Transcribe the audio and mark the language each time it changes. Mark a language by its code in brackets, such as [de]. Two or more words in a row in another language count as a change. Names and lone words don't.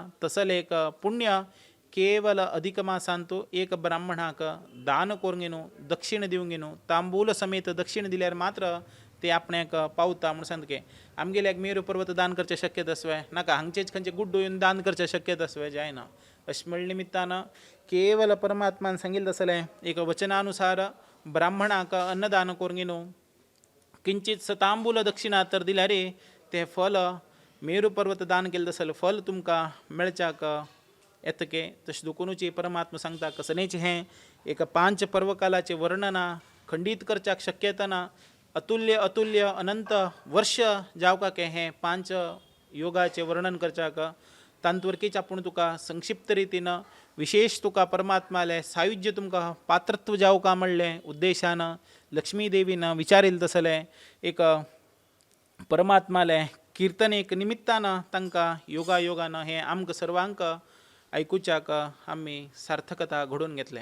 [kok] तसले एक पुण्य केवल अधिक मासांतू एक ब्राह्मणाक दान करूंक न्हू दक्षिण दिवंक न्हू तांबूल समेत दक्षिण दिल्यार मात्र ते आपणाक पावता म्हूण सांगतके. आमगेल्याक मेरू पर्वत दान करचें शक्यता आसवे नाका हांगचेच खंयचे गुड्डो येवन दान करचें शक्यता आसवे जायना. अशें म्हणले निमित्तान केवल परमात्मान सांगिल्लें आसलें एक वचनानुसार ब्राह्मणाक अन्नदान करूंक न्हू किंचित तांबूल दक्षिणा तर दिल्यार तें फल मेरू पर्वत दान केल्लें आसलें फल तुमकां मेळच्याक येतके. तशें दुखुनूची परमात्मा सांगता कसनेचें हें एक 5 पर्वकालाचें वर्णना खंडीत करच्याक शक्यता ना. अतुल्य अतुल्य अनंत वर्ष जावकाक हें 5 योगाचें वर्णन करच्याक तांतवरकीच आपूण तुका संक्षिप्त रितीन विशेष तुका परमात्माले सायुज्य तुमकां पात्रत्व जावका म्हणलें उद्देशान लक्ष्मी देवीन विचारिल्लें तसलें एक परमात्माले कीर्तन एक निमित्तान तांकां योगायोगान हें आमकां सर्वांक आयकुच्याक आमी सार्थकता घडोवन घेतलें.